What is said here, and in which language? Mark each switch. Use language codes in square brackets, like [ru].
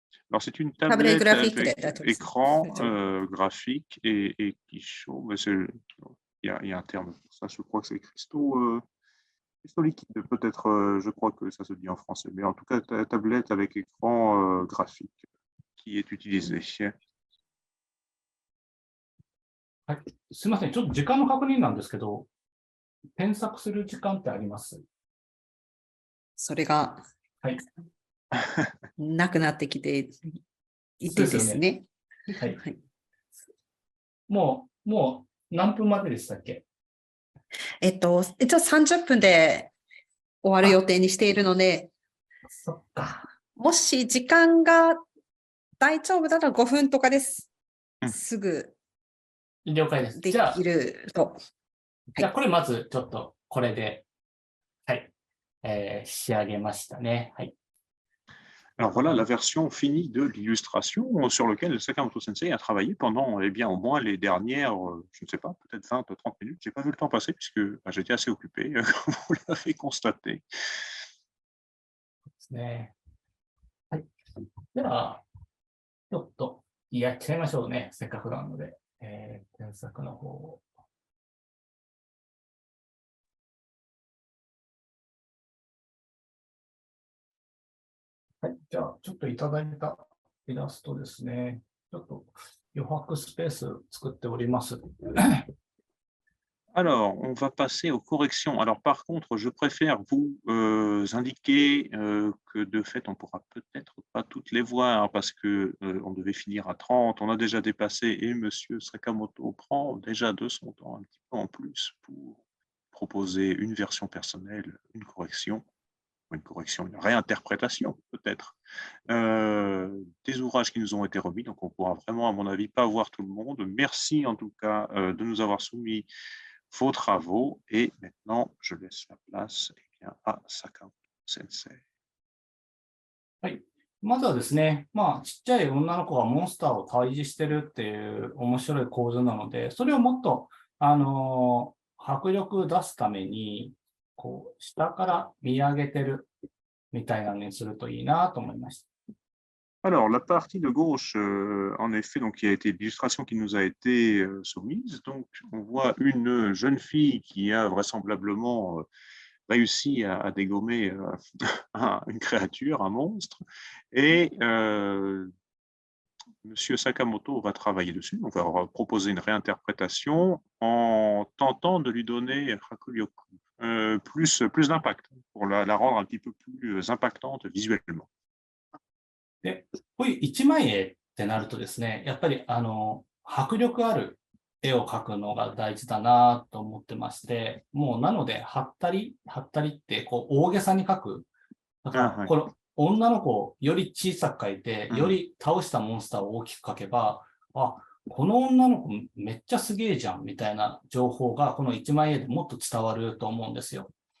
[fr] Alors, c'est une tablette avec écran graphique et quichot. Il y a un terme pour ça, je crois que c'est cristaux liquide. Peut-être, je crois que ça se dit en français. Mais en tout cas, tablette avec écran graphique qui est utilisé. [ja] はい、すみません、ちょっと時間の確認なんですけど、添削する時間ってあります？それが、はい。なくなってきていてですね。はい。もう何分まででしたっけ？一応30分で終わる予定にしているので、そっか。もし時間が大丈夫だったら5分とかです。すぐ了解です。できると。じゃあこれまずちょっとこれで、はい、仕上げましたね。はい。 [fr] Alors voilà la version finie de l'illustration sur laquelle Sakamoto Sensei a travaillé pendant au moins les dernières, je ne sais pas, peut-être 20-30 minutes. Je n'ai pas vu le temps passer puisque j'étais assez occupé, comme vous l'avez constaté. [ja] ですね。はい。では、ちょっとやっちゃいましょうね。せっかくなので、添削の方を。はい。じゃあ、ちょっといただいたイラストですね。ちょっと余白スペース作っております。 [fr] Alors, on va passer aux corrections. Alors, par contre, je préfère vous indiquer que de fait, on ne pourra peut-être pas toutes les voir parce qu'on devait finir à 30. On a déjà dépassé et M. Sakamoto prend déjà de son temps un petit peu en plus pour proposer une version personnelle, une correction, une réinterprétation peut-être, des ouvrages qui nous ont été remis. Donc, on pourra vraiment, à mon avis, pas voir tout le monde. Merci en tout cas de nous avoir soumis vos travaux. Et maintenant, je laisse la place à Sakamoto Sensei. [ja] はい。まずはですね、ちっちゃい女の子がモンスターを退治してるっていう面白い構図なので、それをもっと、迫力出すために、こう、下から見上げてるみたいなのにするといいなと思いました。 [fr] Alors, la partie de gauche, en effet, donc, qui a été l'illustration qui nous a été soumise. Donc, on voit une jeune fille qui a vraisemblablement réussi à dégommer une créature, un monstre. Et Monsieur Sakamoto va travailler dessus. On va proposer une réinterprétation en tentant de lui donner plus d'impact, pour la rendre un petit peu plus impactante visuellement. [ja] で、こういう一枚絵ってなるとですね、やっぱり迫力ある絵を描くのが大事だなと思ってまして、もうなので、はったりってこう大げさに描く。だから、この女の子をより小さく描いて、より倒したモンスターを大きく描けば、この女の子めっちゃすげえじゃんみたいな情報がこの一枚絵でもっと伝わると思うんですよ。